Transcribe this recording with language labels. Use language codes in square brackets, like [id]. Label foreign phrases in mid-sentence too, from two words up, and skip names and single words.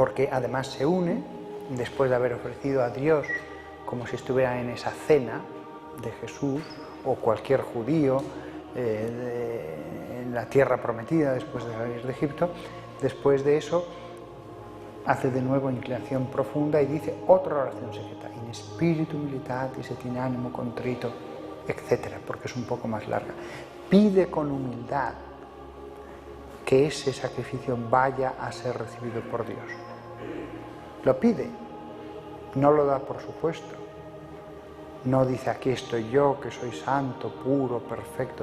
[es] porque además se une, después de haber ofrecido a Dios como si estuviera en esa cena de Jesús, o cualquier judío en la tierra prometida después de salir de Egipto. Después de eso hace de nuevo inclinación profunda y dice otra oración secreta, [la] in spiritu militatis et in animo contrito, [es] etcétera, porque es un poco más larga. Pide con humildad que ese sacrificio vaya a ser recibido por Dios. Lo pide, no lo da por supuesto. No dice, aquí estoy yo, que soy santo, puro, perfecto.